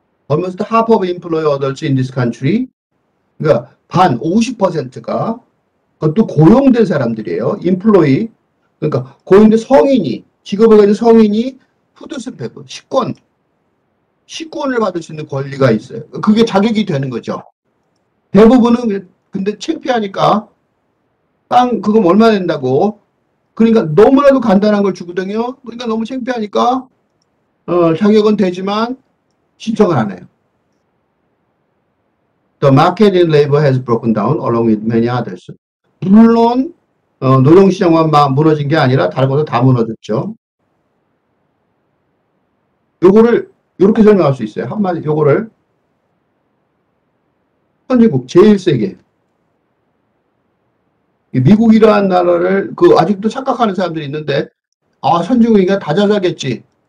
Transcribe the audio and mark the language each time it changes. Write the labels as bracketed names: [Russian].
[English] Almost half of employed adults in this country, [Korean] 그러니까 50%가 그것도 고용된 사람들이에요. employee, 그러니까 고용된 성인이, 직업을 가진 성인이 푸드스탬프, 식권을 받을 수 있는 권리가 있어요. 그게 자격이 되는 거죠. 대부분은 근데 창피하니까 빵 그거 얼마 낸다고, 그러니까 너무나도 간단한 걸 주거든요. 그러니까 너무 창피하니까 자격은 되지만 신청을 안 해요. [English] The market in labor has broken down along with many others. [Korean] 물론 노동시장만 무너진 게 아니라 다른 것도 다 무너졌죠. 요거를 이렇게 설명할 수 있어요. 한마디 요거를 선진국 제일 세게, 미국이라는 나라를 아직도 착각하는 사람들이 있는데, 선진국이니까 다 잘 살겠지.